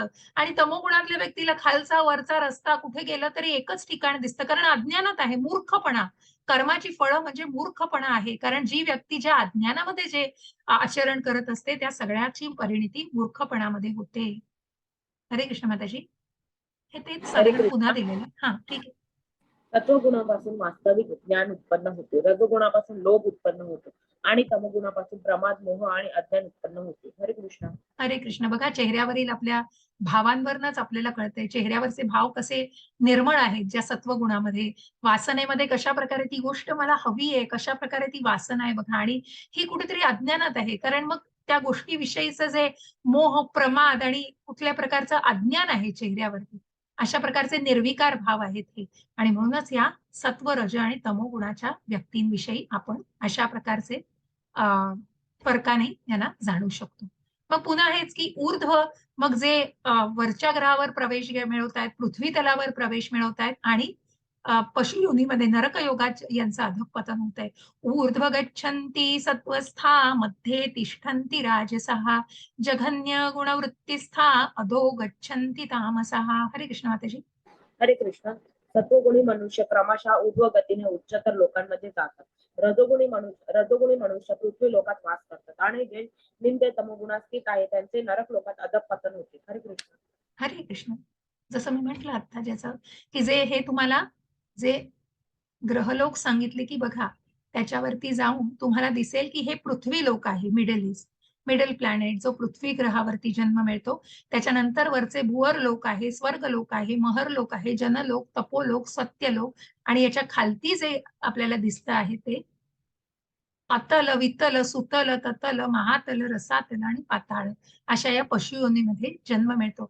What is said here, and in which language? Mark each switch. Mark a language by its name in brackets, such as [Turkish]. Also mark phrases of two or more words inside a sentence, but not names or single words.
[Marathi] आणि तमोगुणातल्या व्यक्तीला खालचा वरचा रस्ता कुठे गेलं तरी एकच ठिकाण दिसतं, कारण अज्ञानात आहे, मूर्खपणा. कर्माची फळं म्हणजे मूर्खपणा आहे, कारण जी व्यक्ती ज्या अज्ञानामध्ये जे आचरण करत असते त्या सगळ्याची परिणिती मूर्खपणामध्ये होते. हरे कृष्ण माताजी. हे तेच हरे साधारण पुन्हा कृष्ण. दिलेलं आहे. हा, ठीक आहे. सत्वगुणापासून वास्तविक ज्ञान उत्पन्न होते, रजोगुणापासून लोभ उत्पन्न होतो आणि तमगुणापासून प्रमाद, मोह आणि अज्ञान उत्पन्न होते. हरे कृष्ण. हरे कृष्ण. बघा, चेहऱ्यावरील आपल्या भावांवरनच आपल्याला कळतंय चेहऱ्यावरचे भाव कसे निर्मळ आहेत ज्या सत्वगुणामध्ये. वासनेमध्ये कशा प्रकारे ती गोष्ट मला हवी आहे, कशा प्रकारे ती वासना आहे बघा, आणि ही कुठेतरी अज्ञानात आहे, कारण मग त्या गोष्टीविषयीचं जे मोह, प्रमाद आणि कुठल्या प्रकारचं अज्ञान आहे चेहऱ्यावरती, अशा प्रकारचे निर्विकार भाव आहेत हे. आणि म्हणूनच या सत्व, रज आणि तमो गुणाच्या व्यक्तींविषयी आपण अशा प्रकारचे फरकाने यांना जाणू शकतो. मग पुन्हा हेच की ऊर्ध्व, मग जे वरच्या ग्रहावर प्रवेश मिळवतायत, पृथ्वी तलावर प्रवेश मिळवतायत आणि पशु योनीमध्ये नरकयोगात यांचं अधःपतन होत आहे. [Sanskrit] ऊर्ध्व गच्छन्ति सत्वस्था मध्ये तिष्ठन्ति राजसहा जघन्य गुणवृत्तिस्था अधो गच्छन्ति तामसः. [Marathi] हरे कृष्ण माताजी. हरे कृष्ण. सत्वगुणी मनुष्य क्रमशः ऊर्ध्व गतीने उच्चतर लोकांमध्ये जातात. रजोगुणी मनुष्य पृथ्वी लोकात वास करतात आणि जे निंदे तमोगुणात स्थित आहे त्यांचे नरक लोकात अधःपतन होते. हरे कृष्ण. हरे कृष्ण. जसं मी म्हटलं आता, ज्याचं की जे हे तुम्हाला जे ग्रहलोक सांगितले की बघा, त्याच्यावरती जाऊन तुम्हाला दिसेल की हे पृथ्वी लोक आहे, [English] middle planet, [Marathi] जो पृथ्वी ग्रहावरती जन्म मिळतो. त्याच्यानंतर वरचे भुवर लोक आहे, स्वर्ग लोक आहे, महर लोक आहे, जनलोक, तपोलोक, सत्यलोक, आणि याच्या खालती जे आपल्याला दिसतं आहे ते अतल, वितल, सुतल, ततल, महातल, रसातल आणि पाताळ, अशा या पशुयोनीमध्ये जन्म मिळतो.